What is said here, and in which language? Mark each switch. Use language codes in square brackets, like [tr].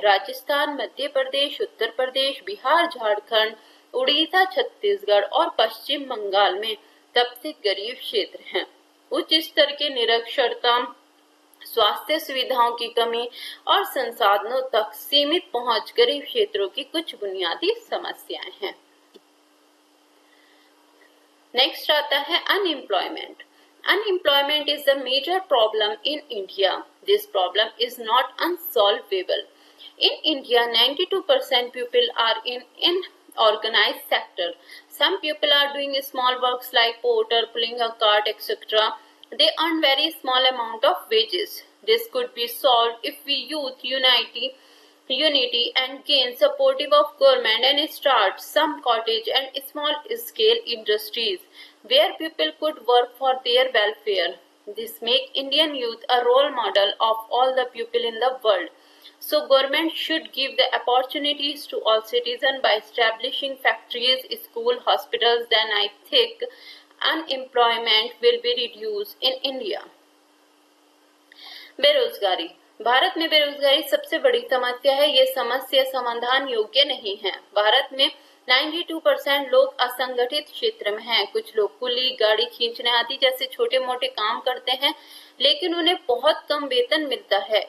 [hi] राजस्थान, मध्य प्रदेश, उत्तर प्रदेश, बिहार, झारखंड, उड़ीसा, छत्तीसगढ़ और पश्चिम बंगाल में सबसे गरीब क्षेत्र हैं। उच्च स्तर के निरक्षरता, स्वास्थ्य सुविधाओं की कमी और संसाधनों तक सीमित पहुंच गरीब क्षेत्रों की कुछ बुनियादी समस्याएं हैं। नेक्स्ट आता है unemployment. [en] Unemployment is a major problem in India. This problem is not unsolvable. In India, 92% people are in unorganized sector. Some people are doing small works like porter, pulling a cart, etc. They earn very small amount of wages. This could be solved if we youth unity and gain supportive of government and start some cottage and small scale industries where people could work for their welfare. This make Indian youth a role model of all the people in the world. So government should give the opportunities to all citizens by establishing factories, school, hospitals. Then I think unemployment will be reduced in India. [hi] बेरोजगारी भारत में बेरोजगारी सबसे बड़ी समस्या है। ये समस्या समाधान योग्य नहीं है। भारत में 92% लोग असंगठित क्षेत्र में हैं। कुछ लोग कुली, गाड़ी खींचने आदि जैसे छोटे मोटे काम करते हैं, लेकिन उन्हें बहुत कम वेतन मिलता है।